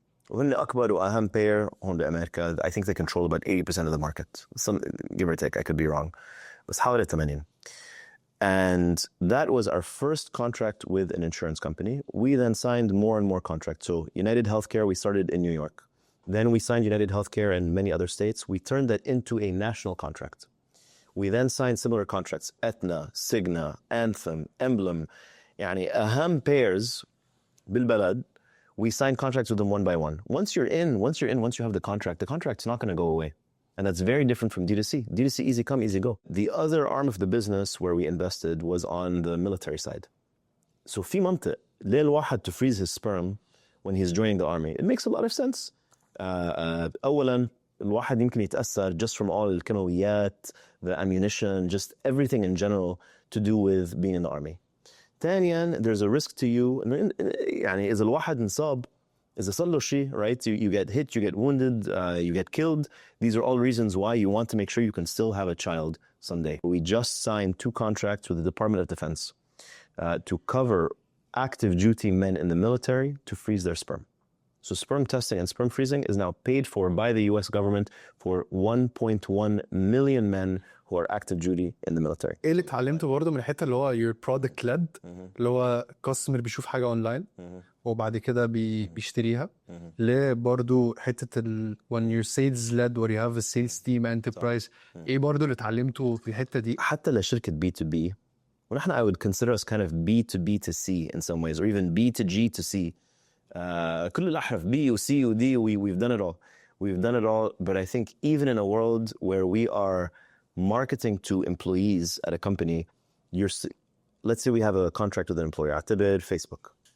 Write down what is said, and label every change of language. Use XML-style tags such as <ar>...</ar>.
<ar>وهن أكبر وأهم payer هون بأمريكا.</ar> <en>I think they control about 80% of the market. Some give or take, I could be wrong.</en> <ar>بس حوالي 80.</ar> <en>And that was our first contract with an insurance company. We then signed more and more contracts. So UnitedHealthcare, we started in New York. Then we signed UnitedHealthcare in many other states. We turned that into a national contract. We then signed similar contracts. Aetna, Cigna, Anthem, Emblem.</en> <ar>يعني أهم payers بالبلد.</ar> <en>We signed contracts with them one by one. Once you have the contract's not going to go away. And that's very different from D2C. D2C, easy come, easy go. The other arm of the business where we invested was on the military side. So</en> <ar>في منطق ليه الواحد</ar> <en>to freeze his sperm when he's joining the army. It makes a lot of sense.</en> <ar>أولاً الواحد يمكن يتأثر</ar> <en>just from all</en> <ar>الكيماويات,</ar> <en>the ammunition, just everything in general to do with being in the army.</en> <ar>ثانياً,</ar> <en>there's a risk to you.</en> <ar>يعني إذا الواحد انصاب, إذا صار له شيء,</ar> <en>right? You get hit, you get wounded, you get killed. These are all reasons why you want to make sure you can still have a child someday. We just signed 2 contracts with the Department of Defense to cover active duty men in the military to freeze their sperm. So sperm testing and sperm freezing is now paid for by the US government for 1.1 million men who are active duty in the military.</en> <ar>ايه اللي اتعلمته برضه من الحته اللي هو</ar> <en>your product led</en> <ar>اللي هو customer بيشوف حاجه اونلاين وبعد كده بيشتريها، ليه برضه حته</ar> <en>when you're sales led where you have a sales team enterprise،</en> <ar>ايه برضه اللي اتعلمته في الحته دي؟ حتى لشركه B2B ونحن</ar> <en>I would consider us kind of B2B to C in some ways or even B2G to C.</en> <ar>كل الأحرف B و C و D,</ar> <en>we've done it all. We've done it all, but I think even in a world where we are marketing to employees at a company, let's say we have a contract with an employer,</en> <ar>اعتبر</ar> <en>Facebook.</en>